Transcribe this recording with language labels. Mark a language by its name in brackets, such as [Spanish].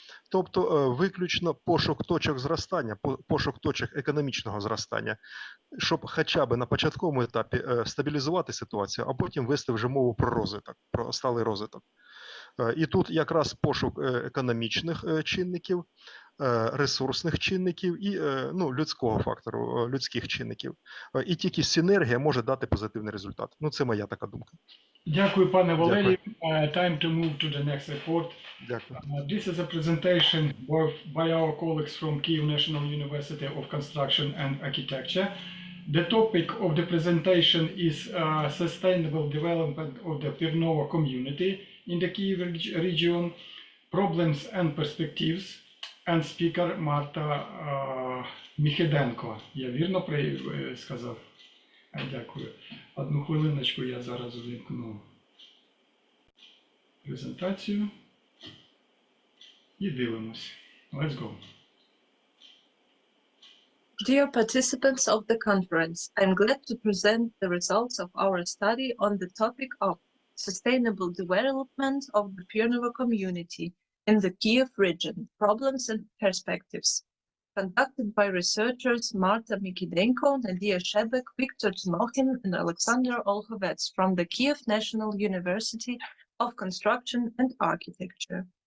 [Ukrainian] Тобто виключно пошук точок зростання, пошук точок економічного зростання, щоб хоча б на початковому етапі стабілізувати ситуацію, а потім вести вже мову про розвиток, про сталий розвиток. І тут якраз пошук економічних чинників, ресурсних чинників і людського фактору, людських чинників. І тільки синергія може дати позитивний результат. Це моя така думка. Дякую, пане Валерію. [English] Time to move to the next report. [Ukrainian] Дякую. [English] This is a presentation by our colleagues from Kyiv National University of Construction and Architecture. The topic of the presentation is sustainable development of the Pirnovo community in the Kyiv region, problems and perspectives, and speaker Marta Міхіденко. [Ukrainian] Я вірно сказав? Дякую. 1 хвилиночку, я зараз увімкну презентацію і дивимось. [English] Let's go. Dear participants of the conference, I'm glad to present the results of our study on the topic of sustainable development of the Pirnovo community in the Kyiv region, problems and perspectives, conducted by researchers Marta Mikidenko, Nadia Shebek, Viktor Tmokhin, and Alexander Olkhovets from the Kyiv National University of Construction and Architecture.